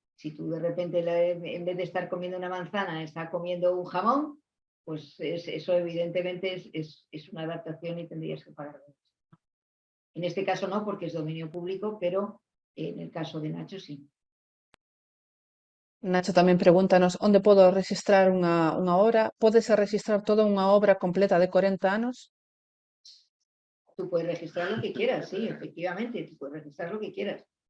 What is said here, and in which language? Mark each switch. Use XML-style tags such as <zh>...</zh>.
<es>Si tú de repente, en vez de estar comiendo una manzana, está comiendo un jamón, pues eso evidentemente es una adaptación y tendrías que pagar. En este caso no, porque es dominio público, pero en el caso de Nacho sí.</es> <gl>Nacho tamén pregúntanos onde podo registrar unha obra. Pódese registrar toda unha obra completa de 40 anos?</gl> <es>Tú puedes registrar lo que quieras, sí, efectivamente, tú puedes registrar lo que quieras.</es>